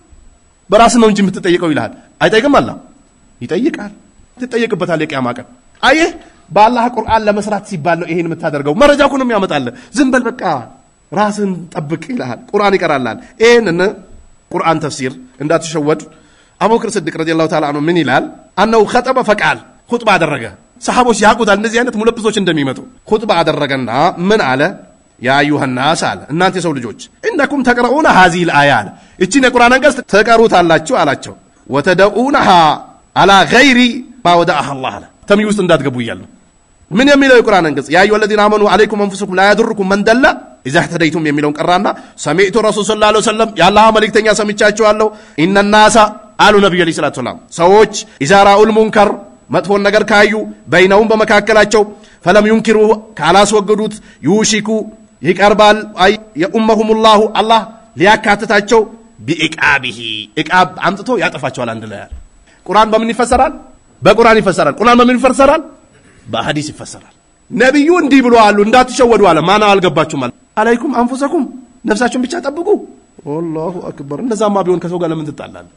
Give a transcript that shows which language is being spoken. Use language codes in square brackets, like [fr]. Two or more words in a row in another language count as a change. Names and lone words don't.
[am] በራስ ነው እንጂ የምትጠይቀው ይላል። አይጠይቅም? አላህ ይጠይቃል። ትጠይቅበታል የቂያማ ቀን። አየህ በአላህ ቁርአን ለመስራት ሲባል ነው ይሄን የምታደርገው። መረጃ እኮ ነው የሚያመጣል። ዝም በል በቃ ራስን ጠብቅ ይላል። ቁርአን ይቀራላል። ይሄን ቁርአን ተፍሲር እንዳትሸወድ። አቡበክር ስዲቅ [ar] رضي الله تعالى عنه [am] ምን ይላል? [ar] أنه خطب فقال [am] ኹጥባ አደረገ። ሰሃቦች ያቁታል እንደዚህ አይነት ሙለብሶች እንደሚመጡ። ኹጥባ አደረገና ምን አለ? [ar] يا أيها الناس [am] አለ እናንተ የሰው ልጆች [ar] إنكم تقرؤون هذه الايه [am] አለ እቺን የቁርአን አንቀጽ ተቀሩታላችሁ አላቸው። [ar] وتدعونها على غير ما ودعها الله [am] አለ ተምይ ውስጥ እንዳትገቡ ይያል። ምን የሚለው የቁርአን አንቀጽ? [ar] يا أيها الذين آمنوا عليكم انفسكم لا يضركم من دل اذا اهتديتم [am] የሚለውን ቀራና [ar] سمعت رسول صلى الله عليه وسلم [am] የአላህ መልእክተኛ ሰምቻቸዋለሁ። [ar] إن الناس [am] አሉ ነብዩ [ar] عليه الصلاة السلام [am] ሰዎች [ar] اذا راوا المنكر [am] መጥፎን ነገር ካዩ በይነውም በመካከላቸው [ar] فلم ينكروه [am] ካላስወገዱት ዩሺኩ ይቀርባል [ar] أن يعمهم الله [am] አላህ ሊያካትታቸው ቢኢቃቢሂ ኢቃብ አምጥቶ ያጠፋቸዋል። አንድ ላይ ቁርአን በምን ይፈሰራል? በቁርአን ይፈሰራል። ቁርአን በምን ይፈሰራል? በሐዲስ ይፈሰራል። ነብዩ እንዲህ ብለዋል እንዳትሸወዱ አለ። ማና አልገባችሁም አለ። [ar] عليكم أنفسكم [am] ነፍሳችሁን ብቻ ጠብቁ። [ar] والله أكبر። [am] እንደዛማ ቢሆን ከሰው ጋር ለምን ትጣላለህ?